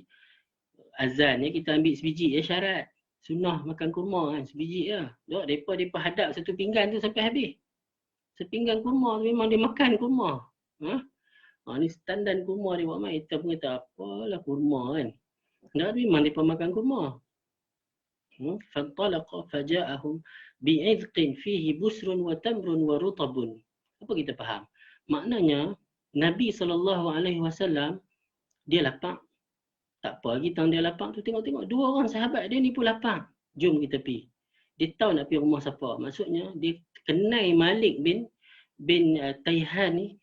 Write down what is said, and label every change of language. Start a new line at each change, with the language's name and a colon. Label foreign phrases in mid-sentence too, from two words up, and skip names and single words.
Malay: Azan ni kita ambil sebiji je syarat. Sunnah makan kurma kan, sebiji je. Mereka hadap satu pinggan tu sampai habis. Sepinggan kurma tu memang dia makan kurma. Ni standard kurma dia buat main. Kita pun kata apalah kurma kan. Memang mereka makan kurma.
Arabic: فانطلق فجاءهم بعذق فيه بسر وتمر ورطب.
Malay: Apa kita faham? Maknanya Nabi SAW dia lapang. Tak apa lagi tang dia lapang tu, tengok-tengok dua orang sahabat dia ni pun lapang. Jom kita pergi. Dia tahu nak pergi rumah siapa. Maksudnya dia kenal Malik bin Taihan ni.